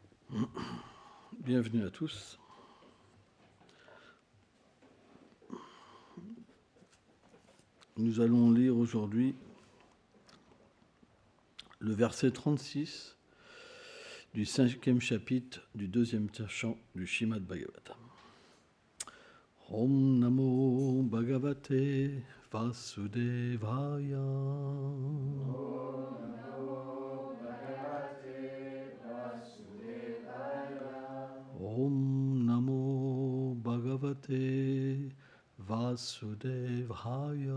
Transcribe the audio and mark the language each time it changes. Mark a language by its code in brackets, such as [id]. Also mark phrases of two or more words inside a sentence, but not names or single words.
[fr] Bienvenue à tous. Nous allons lire aujourd'hui le verset 36 du 5e chapitre du 2e chant du Srimad Bhagavatam. [sa] Om Namo Bhagavate Vasudevaya. Om Namo Bhagavate Vasudevaya.